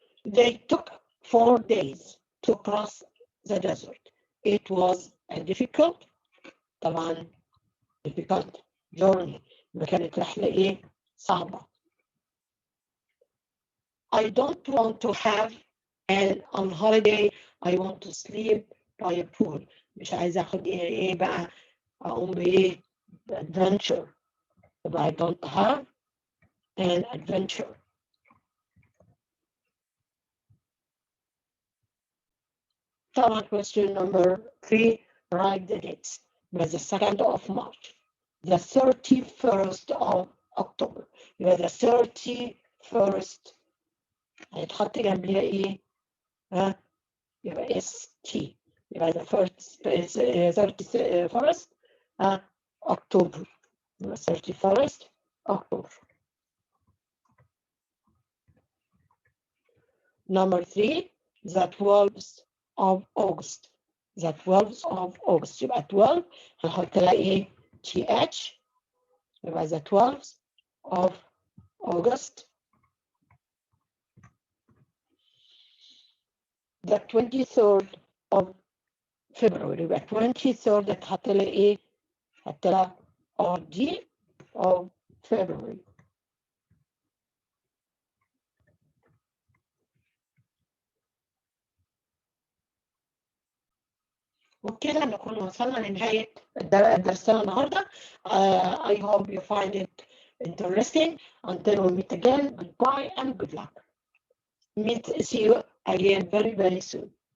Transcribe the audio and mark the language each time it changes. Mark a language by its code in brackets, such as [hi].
[en] They took 4 days to cross the desert. It was a difficult journey. [ar] كانت رحلة صعبة. [en] I don't want to have on holiday. I want to sleep by a pool. [ar] مش عايزة أخد بقى أقوم adventure. [en] But I don't have an adventure. Question number 3, write the dates. By the 2nd of March, the 31st of October. By the 31st [ar] هيتحط جنبيها يبقى ST. يبقى [en] the 31st October. 31st October. Number 3, the 12th of August. The 12th of August. [ar] يبقى 12 هنحط لها TH. يبقى [en] the 12th of August. The 23rd of February. [ar] يبقى 23rd هتحط لها هتحط لها [en] RD of February. [ar] وبكده نكون وصلنا لنهاية درسنا النهاردة. [en] I hope you find it interesting. Until we meet again, goodbye and good luck. See you again very, very soon.